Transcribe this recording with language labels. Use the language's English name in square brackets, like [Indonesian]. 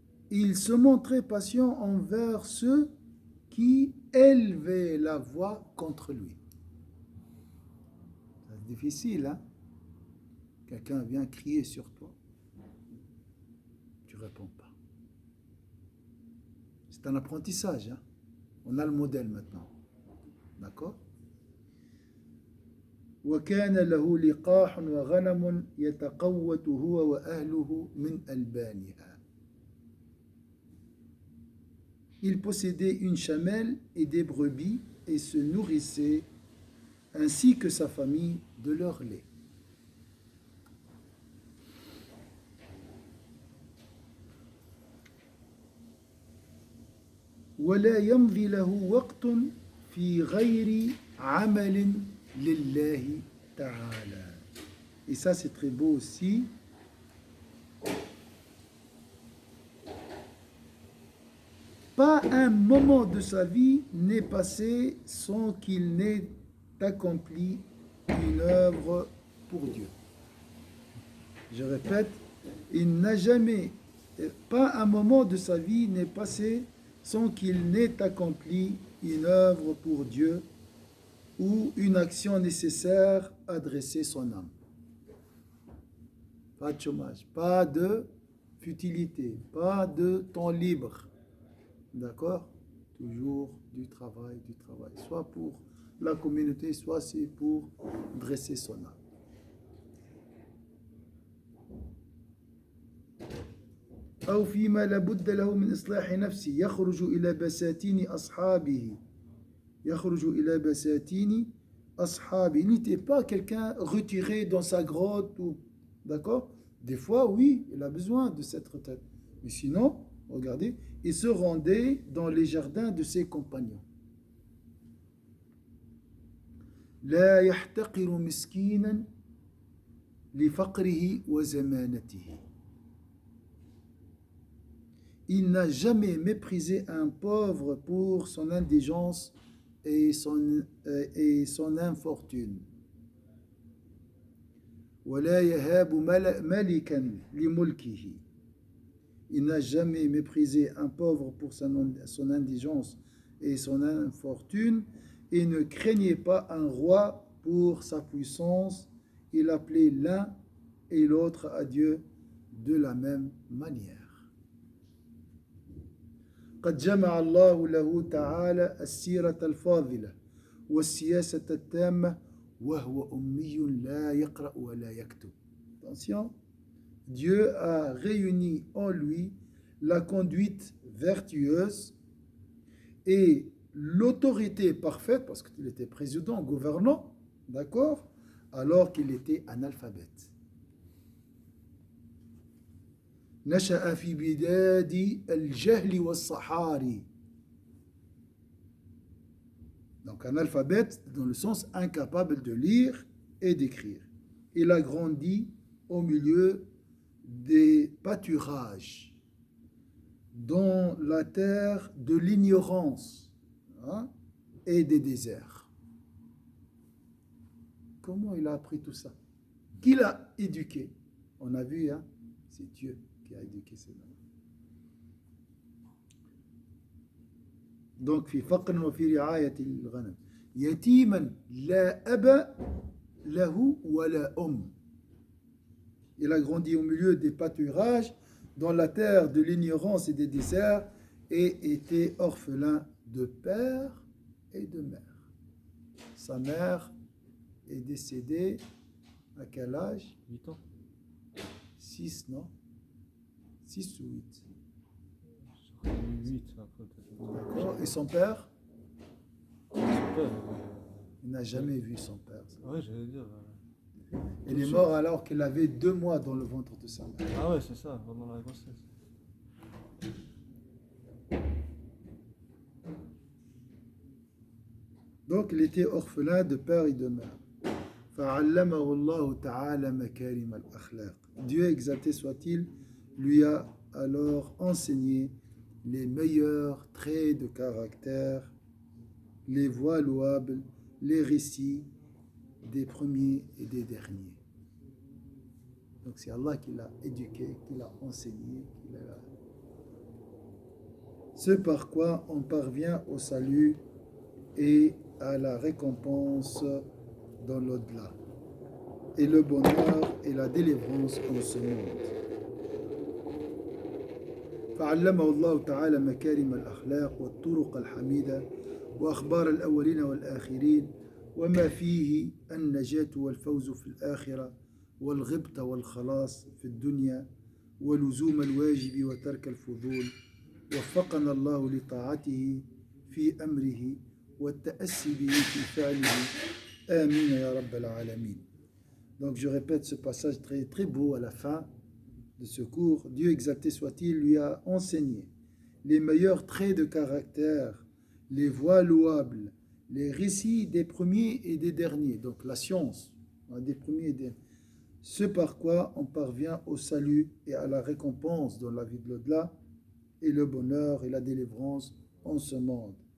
[French] Il se montrait patient envers ceux qui élevaient la voix contre lui. C'est difficile, hein? Quelqu'un vient crier sur toi. Tu ne réponds pas. C'est un apprentissage, hein? On a le modèle maintenant. D'accord? [Arabic] وكان له لقاح وغنم يتقوت هو وأهله من ألبانها. [French] Il possédait une chamelle et des brebis et se nourrissait, ainsi que sa famille, de leur lait. [Arabic] ولا يمضي له وقت في غير عمل لله تعالى. [French] Et ça c'est très beau aussi. Pas un moment de sa vie n'est passé sans qu'il n'ait accompli une œuvre pour Dieu. Je répète, il n'a jamais, pas un moment de sa vie n'est passé sans qu'il n'ait accompli une œuvre pour Dieu ou une action nécessaire à dresser son âme. Pas de chômage, pas de futilité, pas de temps libre. D'accord? Toujours du travail, soit pour la communauté, soit c'est pour dresser son âme. [Arabic] أو فيما لابد له من إصلاح نفسه يخرج إلى بساتين أصحابه. يخرج إلى بساتين أصحابه. [French] Il n'était pas quelqu'un retiré dans sa grotte ou d'accord? Des fois, oui, il a besoin de cette retraite. Mais sinon, regardez, il se rendait dans les jardins de ses compagnons. [Arabic] لا يحتقر مسكينا لفقره وزمانته. [French] Il n'a jamais méprisé un pauvre pour son indigence et son infortune. [Arabic] ولا يهاب ملكا لملكه. [French] Il n'a jamais méprisé un pauvre pour son indigence et son infortune et ne craignait pas un roi pour sa puissance. Il appelait l'un et l'autre à Dieu de la même manière. [Arabic] قد جمع الله له تعالى السيرة الفاضلة والسياسة التامة وهو أمي لا يقرأ ولا يكتب. [French] Attention, Dieu a réuni en lui la conduite vertueuse et l'autorité parfaite, parce qu'il était président, gouvernant, d'accord, alors qu'il était analphabète. [Arabic] نشأ في بلاد الجهل والصحاري. [French] Donc un alphabète dans le sens incapable de lire et d'écrire. Il a grandi au milieu des pâturages, dans la terre de l'ignorance, hein, et des déserts. Comment il a appris tout ça? Qui l'a éduqué? On a vu, hein, c'est Dieu qui a éduqué ces hommes. Donc, [Arabic] في فقر وفي رعاية الغنم يتيما لا أب له ولا أم. [French] Il a grandi au milieu des pâturages, dans la terre de l'ignorance et des déserts, et était orphelin de père et de mère. Sa mère est décédée à quel âge? 8 ans. 6, non? 6 ou 8. 8 après peut-être. D'accord. Et son père? Son père, Il n'a jamais vu son père. ouais, j'allais dire. Il est mort alors qu'il avait 2 mois dans le ventre de sa mère. Ah ouais, c'est ça, pendant la grossesse. Donc il était orphelin de père et de mère. [Arabic] فعلمه الله تعالى مكارم الأخلاق. [French] Dieu exalté soit-il lui a alors enseigné les meilleurs traits de caractère, les voies louables, les récits des premiers et des derniers. Donc c'est Allah qui l'a éduqué, qui l'a enseigné, ce par quoi on parvient au salut et à la récompense dans l'au-delà, et le bonheur et la délivrance en ce monde. [Arabic] فعلمه الله تعالى مكارم الأخلاق والطرق الحميدة وأخبار الأولين والآخرين وما فيه النجاة والفوز في الآخرة والغبطة والخلاص في الدنيا ولزوم الواجب وترك الفضول. وفقنا الله لطاعته في أمره والتأسي به في فعله. آمين يا رب العالمين. [French] Donc je répète ce passage très, très beau à la fin de ce cours. Dieu exalté soit-il lui a enseigné les meilleurs traits de caractère, les voies louables, les récits des premiers et des derniers, donc la science des premiers et des derniers, ce par quoi on parvient au salut et à la récompense dans la vie de l'au-delà, et le bonheur et la délivrance en ce monde.